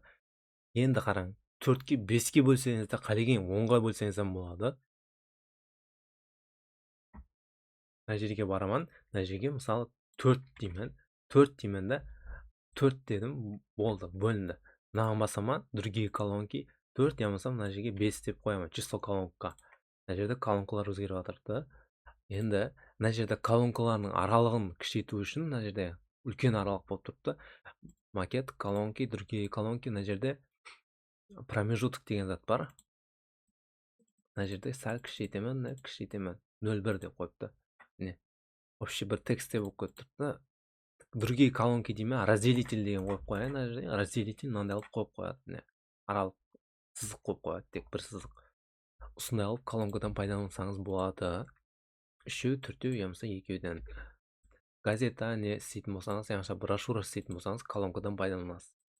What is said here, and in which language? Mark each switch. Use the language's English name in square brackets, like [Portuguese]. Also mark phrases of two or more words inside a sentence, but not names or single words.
[Kazakh] Енді қараң, 4-ке, 5-ке бөлсеңіз де, қалеген 10-ға бөлсеңіз болады. Мына жерге барамын, мына жерге мысалы 4 деймін. 4 деймін да, 4 дедім, болды, бөлінді. Мынаған басама, [Russian] другие колонки [Kazakh] 4, я болмаса мына жерге 5 деп қоямын, [Russian] число колонка. [Kazakh] Мына жерде колонкалар өзгеріп жатырды. Енді мына жерде колонкалардың аралығын кішірейту үшін мына жерде үлкен аралық болып тұрыпты. [Russian] Макет, колонки, другие колонки, [Kazakh] мына жерде промежуток деген зат бар. Мына жерде сәл кішірейтемін, 0,1 деп қойыпты. Міне, вообще бір текстте болып кетті. [Russian] Другие колонки [Kazakh] деймін, разделитель деген қойып қояйын, мына жерде разделитель мынандай алып қойып қояды. Міне, аралық сызық қойып қояды, тек бір сызық. Осындай алып колонкадан пайдалансаңыз болады. 3-еу, 4-еу, я болмаса 2-ден. Газета не істейтін болсаңыз, яғни брошюра істейтін болсаңыз, колонкадан пайдаланасыз.